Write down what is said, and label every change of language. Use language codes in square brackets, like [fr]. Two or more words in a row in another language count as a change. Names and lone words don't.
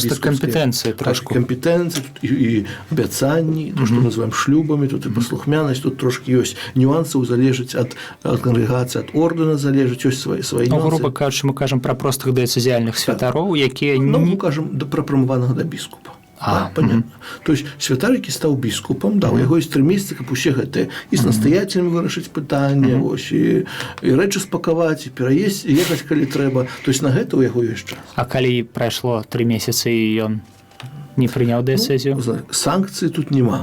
[be] Тут проста кампетэнцыі трошку. Кампетэнцыі, тут і абяцанні, то, што мы называем шлюбамі, тут і паслухмянасць, тут трошкі ёсць нюансаў, залежыць ад кангрэгацыі, ад ордэна залежыць, ёсць свае нюансы. Груба кажучы, мы кажам пра простых дыяцэзіяльных святароў, якія... Мы кажам пра прамыванага да біскупа. [ru] Понятно. То есть [be] святар, які стаў біскупам, у яго ёсць 3 месяцы, каб усе гэтыя і з настаятелямі вырашыць пытанне, і рэчы спакаваць, і пераесці, і ехаць, калі трэба. [ru] То есть [be] на гэта ў яго ёсць час. А калі прайшло 3 месяцы і ён не прыняў дыяцэзію? Санкцыі тут няма.